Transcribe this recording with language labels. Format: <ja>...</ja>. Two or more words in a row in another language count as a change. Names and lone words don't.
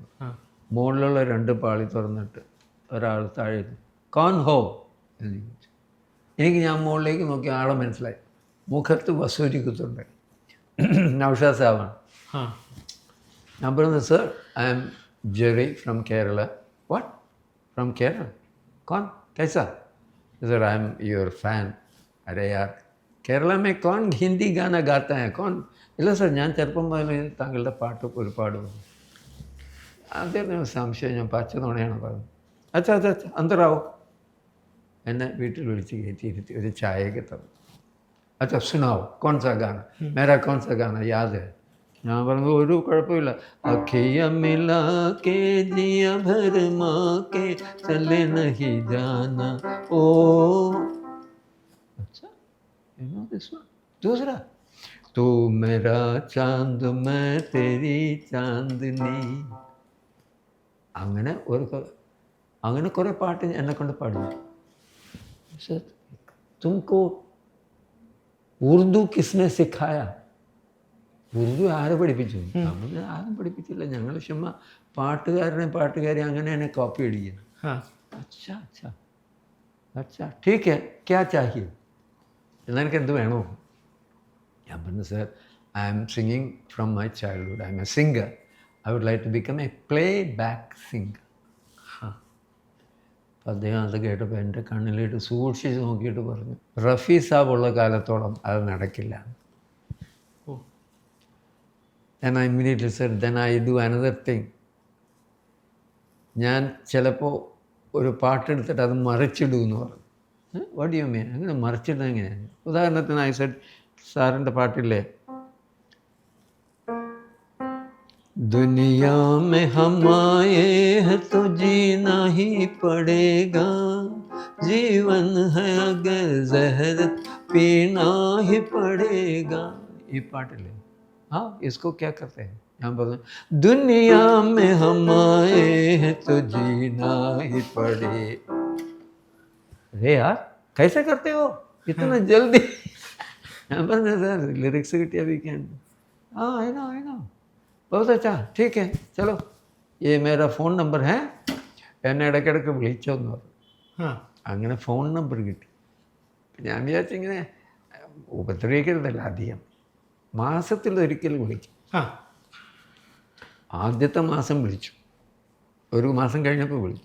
<ml>മുകളിലുള്ള 2 പാളി തുറന്നിട്ട് ഒരാൾ താഴെ</ml> <hi>कौन हो</hi> <ml>എന്ന് ചോദിച്ചു. എനിക്ക് ഞാൻ മുകളിലേക്ക് നോക്കി ആളെ മനസ്സിലായി. മുഖത്ത് വസൂരി കുത്തുണ്ട്, നൗഷാദ് സാബാണ്. ഞാൻ പറഞ്ഞു</ml> <en>sir I am Jerry from Kerala. what from Kerala?</en> <hi>कौन कैसा?</hi> <en>sir I am your fan.</en> <hi>अरे यार കേരള में कौन हिंदी गाना गाता है कौन?</hi> <ml>ഇല്ല സർ, ഞാൻ ചെറുപ്പം മുതൽ താങ്കളുടെ പാട്ട് ഒരുപാട് വന്നു. അദ്ദേഹത്തിന് സംശയം ഞാൻ പച്ച നുണയാണ് പറഞ്ഞത്.</ml> <hi>अच्छा अच्छा अच्छा अंदर आओ.</hi> <ml>എന്നെ വീട്ടിൽ വിളിച്ച് കയറ്റിയിരുത്തി ഒരു ചായയൊക്കെ തന്നു.</ml> <hi>अच्छा सुनाओ कौन सा गाना, मेरा कौन सा गाना याद है.</hi> <ml>ഞാൻ പറഞ്ഞു ഒരു കുഴപ്പമില്ല.</ml> <hi>अखियाँ मिला के जिया भरमा के चले नहीं जाना ओ.</hi> <en>अच्छा you know this one.</en> <hi>दूसरा तू मेरा चांद मैं तेरी चांदनी.</hi> <ml>അങ്ങനെ കുറേ പാട്ട് എന്നെ കൊണ്ട് പാടുന്നു.</ml> <hi>പക്ഷേ तुमको उर्दू किसने सिखाया?</hi> <ml>ഉറുദു ആരെ പഠിപ്പിച്ചു? നമ്മൾ ആരും പഠിപ്പിച്ചില്ല. ഞങ്ങൾ ചുമ്മാ പാട്ടുകാരെ അങ്ങനെ എന്നെ കോപ്പി അടിക്കുന്നു.</ml> <hi>अच्छा अच्छा अच्छा ठीक है क्या चाहिए?</hi> <ml>എന്നാൽ എനിക്ക് എന്ത് വേണോ? ഞാൻ പറഞ്ഞു</ml> <en>sir I am singing from my childhood. I am a singer. I would like to become a play back singer.</en> <ml>അപ്പോൾ അദ്ദേഹം അത് കേട്ടപ്പോൾ എൻ്റെ കണ്ണിലിട്ട് സൂക്ഷിച്ച് നോക്കിയിട്ട് പറഞ്ഞു റഫീ സാബ് ഉള്ള കാലത്തോളം അത് നടക്കില്ല.</ml> <en>And I immediately said, then I do another thing.</en> <ml>ഞാൻ ചിലപ്പോൾ ഒരു പാട്ടെടുത്തിട്ട് അത് മറിച്ചിടുമെന്ന് പറഞ്ഞു.</ml> <en>what you mean?</en> <ml>അങ്ങനെ മറിച്ചിടുന്നത് എങ്ങനെയാണ്? ഉദാഹരണത്തിന്</ml> <en>I said</en> <ml>സാറിൻ്റെ പാട്ടില്ലേ</ml> <hi>दुनिया में हम आए हैं तो जीना ही पड़ेगा, जीवन है अगर जहर पीना ही पड़ेगा. ये पाटिले हाँ इसको क्या करते हैं? यहाँ बोलते दुनिया में हम आए हैं तो जीना ही पड़े. अरे यार कैसे करते हो इतना जल्दी? यहाँ पर सर लिरिक्स किटिया वीकेंड. हाँ</hi> <en>I know</en> <hi>बहुत अच्छा ठीक है चलो ये मेरा फ़ोन नंबर है.</hi> <ml>എന്നെ ഇടയ്ക്കിടയ്ക്ക് വിളിച്ചോന്ന് പറഞ്ഞു. അങ്ങനെ ഫോൺ നമ്പർ കിട്ടി. ഞാൻ വിചാരിച്ചിങ്ങനെ ഉപദ്രവിക്കരുതല്ല, അധികം മാസത്തിലൊരിക്കൽ വിളിക്കും. ആദ്യത്തെ മാസം വിളിച്ചു, ഒരു മാസം കഴിഞ്ഞപ്പോൾ വിളിച്ചു.</ml>